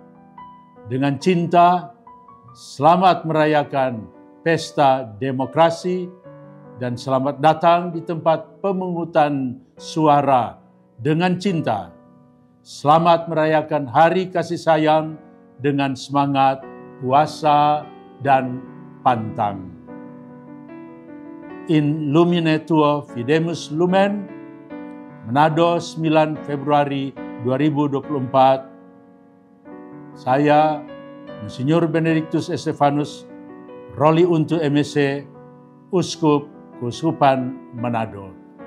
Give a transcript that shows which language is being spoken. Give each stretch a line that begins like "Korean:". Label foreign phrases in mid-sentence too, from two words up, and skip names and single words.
Indonesian: Dengan cinta, selamat merayakan pesta demokrasi dan selamat datang di tempat pemungutan suara dengan cinta. Selamat merayakan Hari Kasih Sayang dengan semangat puasa dan pantang.
Latin: In lumine tuo fidemus lumen,
Indonesian: Manado 9 Februari 2024. Saya, Monsinyur Benedictus Estefanus, Roli Untu MSc, Uskup Keuskupan Manado.